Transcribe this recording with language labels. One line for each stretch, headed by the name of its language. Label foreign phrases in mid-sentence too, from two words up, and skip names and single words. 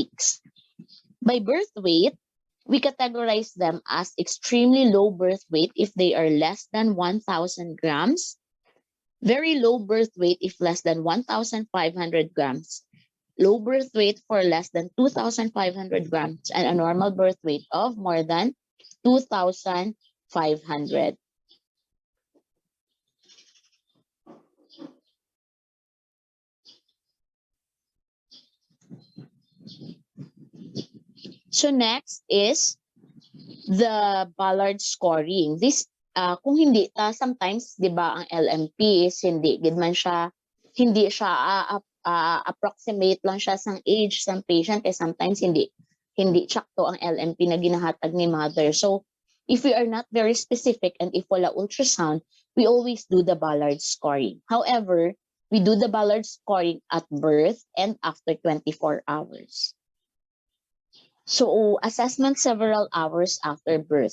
English: By birth weight, we categorize them as extremely low birth weight if they are less than 1,000 grams, very low birth weight if less than 1,500 grams, low birth weight for less than 2,500 grams, and a normal birth weight of more than 2,500. So next is the Ballard scoring.
Hiligaynon: This kung hindi sometimes 'di ba ang LMP is hindi siya approximate lang siya sang age sang patient, sometimes hindi sakto ang LMP na ginahatag ni mother.
English: So if we are not very specific and if wala ultrasound, we always do the Ballard scoring. However, we do the Ballard scoring at birth and after 24 hours. So assessment several hours after birth.